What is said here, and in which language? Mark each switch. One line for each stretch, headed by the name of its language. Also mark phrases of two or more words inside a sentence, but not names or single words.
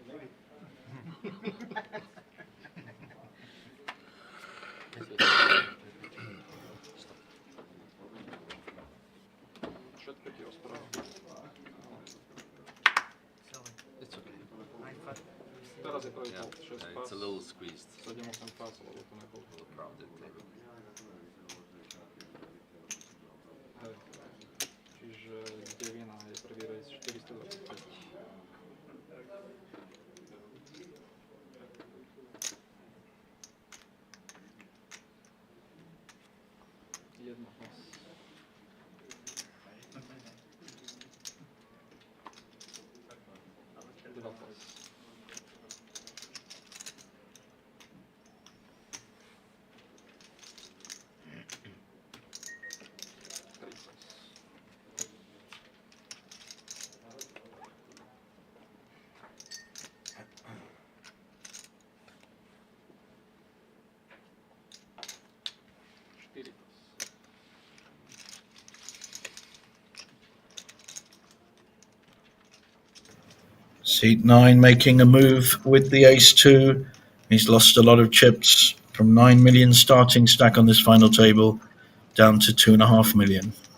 English: Sorry. It's okay. I thought
Slovak: Teraz je prvý
English: Yeah, fold, 6 it's
Slovak: pas,
English: a little squeezed,
Slovak: 7, 8 pas, alebo to
English: a
Slovak: nefold.
English: little crowded maybe.
Slovak: Hej. Čiže devina je prvý race 425. Jedna pas. Dva pas. Tri pas.
Czech: Čtyři pas.
English: Seat 9 making a move with the ace 2. He's lost a lot of chips from 9 million starting stack on this final table down to 2.5 million.